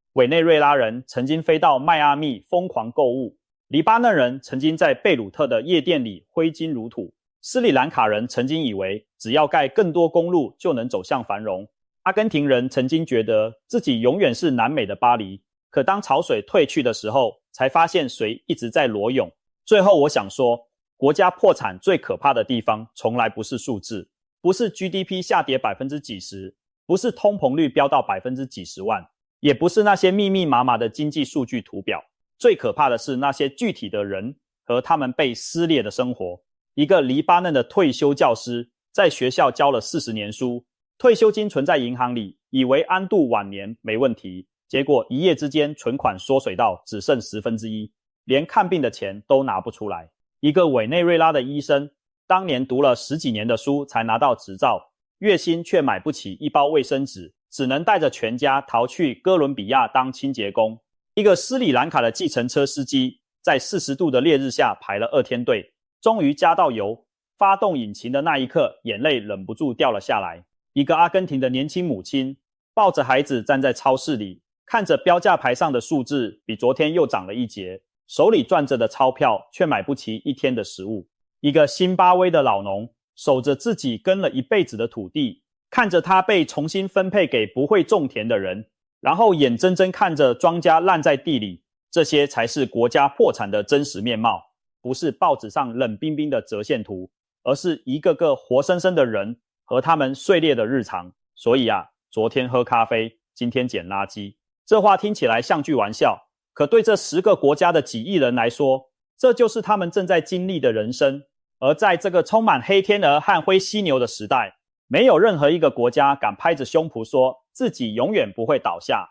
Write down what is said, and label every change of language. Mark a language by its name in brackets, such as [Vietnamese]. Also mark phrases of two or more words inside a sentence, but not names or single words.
[Chinese] 委內瑞拉人曾經飛到邁阿密瘋狂購物，黎巴嫩人曾經在貝魯特的夜店裡揮金如土，斯里蘭卡人曾經以為只要蓋更多公路就能走向繁榮，阿根廷人曾經覺得自己永遠是南美的巴黎，可當潮水退去的時候，才發現水一直在裸泳。最後我想說，國家破產最可怕的地方從來不是數字，不是 GDP 下跌幾十%，不是通膨率飆到幾十萬，也不是那些密密麻麻的經濟數據圖表，最可怕的是那些具體的人和他們被撕裂的生活。一個黎巴嫩的退休教師在學校教了40年書，退休金存在銀行裡，以為安度晚年沒問題，結果一夜之間存款縮水到只剩1/10，連看病的錢都拿不出來。一個委內瑞拉的醫生，當年讀了10幾年的書才拿到執照，月薪卻買不起一包衛生紙，只能帶着全家逃去哥倫比亞當清潔工。一個斯里蘭卡的計程車司機，在40度的烈日下排了2天隊，終於加到油，發動引擎的那一刻，眼淚忍不住掉了下來。一個阿根廷的年輕母親，抱着孩子站在超市裡，看着標價牌上的數字比昨天又漲了1截，手裡攥着的鈔票卻買不起1天的食物。一個辛巴威的老農，守着自己耕了一輩子的土地，看着它被重新分配給不會種田的人，然後眼睜睜看着莊稼爛在地裡。這些才是國家破產的真實面貌，不是報紙上冷冰冰的折線圖，而是一個個活生生的人和他們碎裂的日常。所以啊，昨天喝咖啡，今天撿垃圾，這話聽起來像句玩笑， 可對這10個國家的幾億人來說，這就是他們正在經歷的人生。而在這個充滿黑天鵝和灰犀牛的時代，沒有任何一個國家敢拍着胸脯說自己永遠不會倒下。